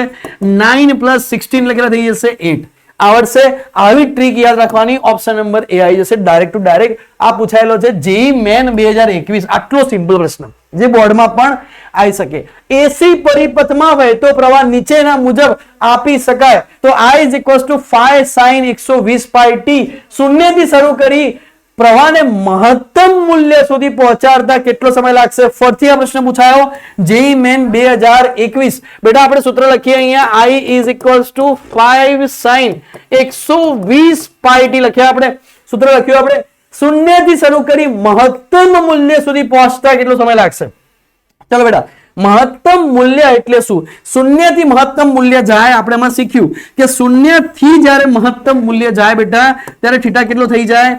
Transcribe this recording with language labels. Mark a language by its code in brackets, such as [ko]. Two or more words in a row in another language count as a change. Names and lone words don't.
[gu] 9 + 16 એટલે કેટલા થઈ જશે? 8. આવડશે? આવી ટ્રીક યાદ રાખવાની. [en] option number [gu] એ આવી જશે. [en] direct to direct [gu] આ પૂછાયેલો છે જેઈ મેન 2021. આટલો સિમ્પલ પ્રશ્ન જે બોર્ડમાં પણ આવી શકે. એસી પરિપથમાં વહેતો પ્રવાહ નીચેના મુજબ આપી શકાય તો [en] I is equals to 5 sin 120 pi t. [gu] શૂન્યથી શરૂ કરી પ્રવાહને મહત્તમ મૂલ્ય સુધી પહોંચાડતા કેટલો સમય લાગશે? ફરીથી આ પ્રશ્ન પૂછાયો જેઈ મેન 2021. બેટા આપણે સૂત્ર લખીએ અહીંયા [en] I is equals to 5 sin 120 pi t [gu] લખ્યા આપણે. સૂત્ર લખ્યું આપણે. શૂન્યથી શરૂ કરી મહત્તમ મૂલ્ય સુધી પહોંચતા કેટલો સમય લાગશે? ચાલો બેટા, મહત્તમ મૂલ્ય એટલે શું? શૂન્યથી મહત્તમ મૂલ્ય જાય આપણે એમાં શીખ્યું કે શૂન્યથી જ્યારે મહત્તમ મૂલ્ય જાય બેટા ત્યારે થીટા કેટલો થઈ જાય?